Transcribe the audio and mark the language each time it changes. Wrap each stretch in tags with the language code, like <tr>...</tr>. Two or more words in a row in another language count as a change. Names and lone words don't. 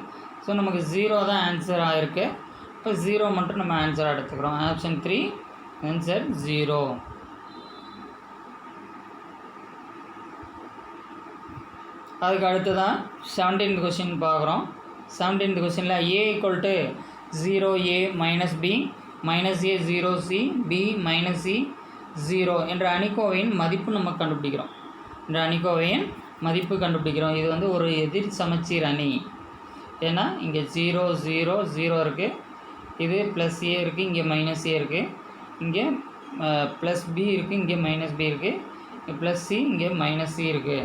<ta>ஸோ நமக்கு 0 தான் ஆன்சர் ஆகிருக்கு. இப்போ 0 மட்டும் நம்ம ஆன்சராக எடுத்துக்கிறோம்.</ta> <en>option 3 answer 0.</en> <ta>அதுக்கு அடுத்ததான் 17th கொஷின் பார்க்குறோம். 17th கொஷினில் a = 0a - b -a 0c b - c 0 என்ற அணிக்கோவையின் மதிப்பு நம்ம கண்டுபிடிக்கிறோம். இந்த அணிக்கோவையின் மதிப்பு கண்டுபிடிக்கிறோம். இது வந்து ஒரு எதிர் சமச்சீர் அணி. ஏன்னா இங்கே 0 0 0 இருக்குது, இது ப்ளஸ் ஏ இருக்குது, இங்கே மைனஸ் ஏ இருக்குது, இங்கே ப்ளஸ் பி இருக்குது, இங்கே மைனஸ் பி இருக்குது, ப்ளஸ் சி, இங்கே மைனஸ் சி இருக்குது.</ta>